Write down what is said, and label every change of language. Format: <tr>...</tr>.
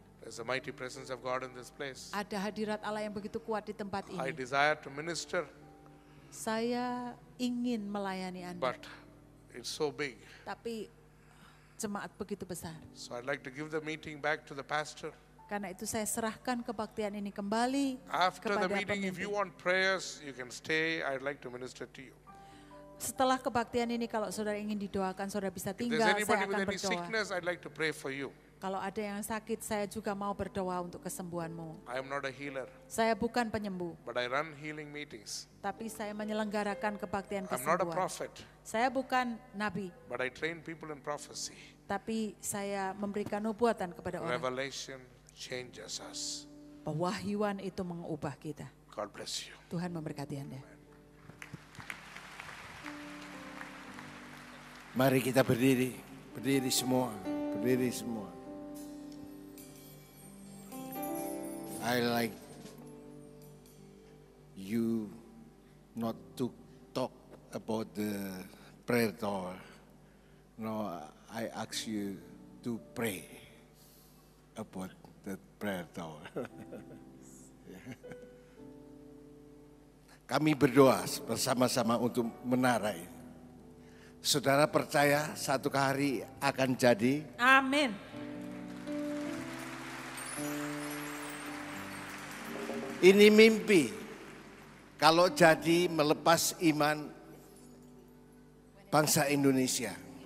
<en>There's a mighty presence of God in this place.</en> <id>ada hadirat Allah yang begitu kuat di tempat</id> <en>I</en> <id>ini.</id> <en>desire to minister,</en> <id>Saya ingin melayani Anda,</id> <en>but it's so big.</en> <id>tapi jemaat begitu besar.</id> <en>So I'd like to give the meeting back to the pastor.</en> <id>Karena itu saya serahkan kebaktian ini kembali</id> <en>After the</en> <id>kepada</id> <en>meeting, if you</en> <id>pemimpin.</id> <en>want prayers, you can stay. I'd like to minister to you.</en> <id>Setelah kebaktian ini, kalau saudara ingin didoakan, saudara bisa</id> <en>If there's</en> <id>tinggal,</id> <en>anybody</en> <id>saya</id> <en>with</en> <id>akan</id> <en>any</en> <id>berdoa.</id> <en>sickness, I'd like to pray for you.</en> <id>Kalau ada yang sakit, saya juga mau berdoa untuk kesembuhanmu.</id> <en>I am not a healer,</en> <id>Saya bukan penyembuh,</id> <en>but I run healing meetings.</en> <id>tapi saya menyelenggarakan kebaktian</id> <en>I'm not a</en> <id>kesembuhan.</id> <en>prophet,</en> <id>Saya bukan nabi,</id> <en>but I train people in prophecy.</en> <id>tapi saya memberikan nubuatan kepada orang.</id> <en>Revelation changes us.</en> <id>Pewahyuan itu mengubah kita.</id> <en>God bless you.</en> <id>Tuhan memberkati Anda. Mari kita berdiri, berdiri semua, berdiri semua.</id> <en>I like you not to talk about the prayer tower. No, I ask you to pray about the prayer tower.</en> <id>Kami berdoa bersama-sama untuk menara ini. Saudara percaya satu hari akan jadi? Amin. Ini mimpi. Kalau jadi melepas iman bangsa Indonesia.</id>